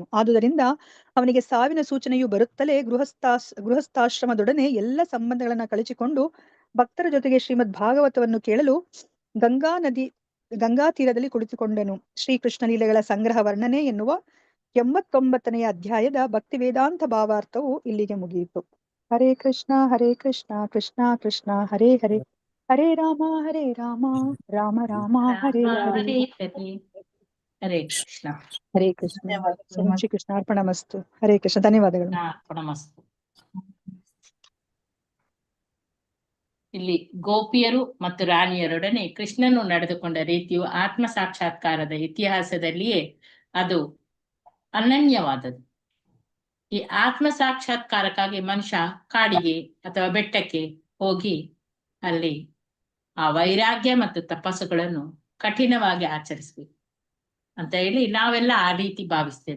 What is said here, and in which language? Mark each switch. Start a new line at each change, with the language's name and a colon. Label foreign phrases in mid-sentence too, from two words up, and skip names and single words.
Kannada: ಆದುದರಿಂದ ಅವನಿಗೆ ಸಾವಿನ ಸೂಚನೆಯು ಬರುತ್ತಲೇ ಗೃಹಸ್ಥಾಶ್ರಮದೊಡನೆ ಎಲ್ಲ ಸಂಬಂಧಗಳನ್ನ ಕಳಚಿಕೊಂಡು ಭಕ್ತರ ಜೊತೆಗೆ ಶ್ರೀಮದ್ ಭಾಗವತವನ್ನು ಕೇಳಲು ಗಂಗಾ ತೀರದಲ್ಲಿ ಕುಳಿತುಕೊಂಡನು. ಶ್ರೀಕೃಷ್ಣ ಲೀಲೆಗಳ ಸಂಗ್ರಹ ವರ್ಣನೆ ಎನ್ನುವ 89ನೇ ಅಧ್ಯಾಯದ ಭಕ್ತಿ ವೇದಾಂತ ಭಾವಾರ್ಥವು ಇಲ್ಲಿಗೆ ಮುಗಿಯಿತು.
Sanskrit: ಹರೇ ಕೃಷ್ಣ ಕೃಷ್ಣ ಕೃಷ್ಣ ಹರೇ ಹರೇ, ಹರೇ ರಾಮ ರಾಮ ರಾಮ ಹರೇ ಹರೇ.
Kannada: ಹರೇ ಕೃಷ್ಣ. ಹರೇ ಕೃಷ್ಣ.
Sanskrit: ಶ್ರೀ ಕೃಷ್ಣ ಅರ್ಪಣಮಸ್ತು.
Kannada: ಹರೇ ಕೃಷ್ಣ. ಧನ್ಯವಾದಗಳು. ಅರ್ಪಣಮಸ್ತು. ಇಲ್ಲಿ ಗೋಪಿಯರು ಮತ್ತು ರಾಣಿಯರೊಡನೆ ಕೃಷ್ಣನು ನಡೆದುಕೊಂಡ ರೀತಿಯು ಆತ್ಮ ಸಾಕ್ಷಾತ್ಕಾರದ ಇತಿಹಾಸದಲ್ಲಿಯೇ ಅದು ಅನನ್ಯವಾದದ್ದು. ಈ ಆತ್ಮ ಸಾಕ್ಷಾತ್ಕಾರಕ್ಕಾಗಿ ಮನುಷ್ಯ ಕಾಡಿಗೆ ಅಥವಾ ಬೆಟ್ಟಕ್ಕೆ ಹೋಗಿ ಅಲ್ಲಿ ಆ ವೈರಾಗ್ಯ ಮತ್ತು ತಪಸ್ಸುಗಳನ್ನು ಕಠಿಣವಾಗಿ ಆಚರಿಸ್ಬೇಕು ಅಂತ ಹೇಳಿ ನಾವೆಲ್ಲ ಆ ರೀತಿ ಭಾವಿಸ್ತೇವೆ.